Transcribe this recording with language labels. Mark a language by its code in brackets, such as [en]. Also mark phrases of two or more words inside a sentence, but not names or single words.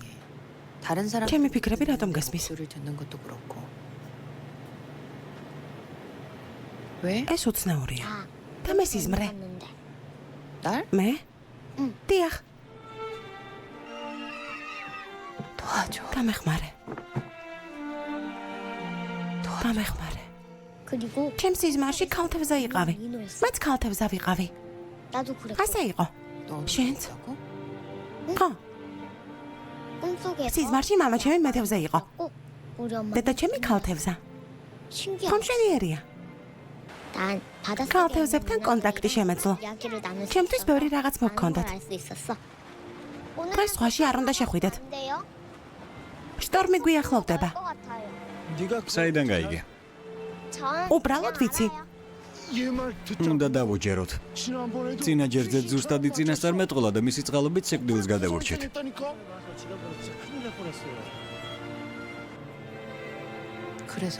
[ko] 이상해. 다른 사람 [ka] ჩემი ფიქრები რატომ გესმის? [ko] 목소리를 듣는 것도 그렇고. 왜? [ka] ეს უცნაურია. [ko] 다 [ka] და მე სიზმრე. [ko] 봤는데. 날? [ka] მე? [ko] 응. [ka] დიახ, [ko] 도와줘. [ka] გამეხმარე. გამეხმარე. [ko] 그리고 [ka] ჩემ სიზმარში ქალთევზა იყავი. [ko] 민호였어. [ka] მეც ქალთევზა ვიყავი. [ko] 나도 그랬어. [ka] ასე იყო. [ko] 너 쉔즈. 그랬다고? [ka] ხო, [ko] 꿈속에서 [ka] სიზმარში მამა ჩემი მეთევზა იყო. [ko] 꼭 우리 엄마. [ka] დედა ჩემი ქალთევზა. [ko] 신기하다. [ka] ხომშენიერია. [ko] 난 바닷속에 [ka] ქალთევზებთან [ko] 있는 [ka] კონტაქტი [ko] 문어들이랑 [ka] შემეძლო. [ko] 이야기를 나눌 수 [ka] ჩემთვის [ko] 있어서 [ka] ბევრი რაღაც [ko] 많은 걸 [ka] მოგქონდათ. [ko] 알 수 있었어. 오늘 [ka] დღეს ზღვაში არ უნდა შეხვიდეთ. [ko] 안 돼요? [ka] შტორმი გვიახლოვდება. [ko] 것 같아요. [ka] საიდან გაიგე? [ko] 전 [ka] უბრალოდ ვიცი. უნდა დავუჯეროთ. წინა ჯერზე ზუსტად წინასწარ მეტყოლა და მისი წყალობით სიკვდილს გადავურჩით. [ko] 그래서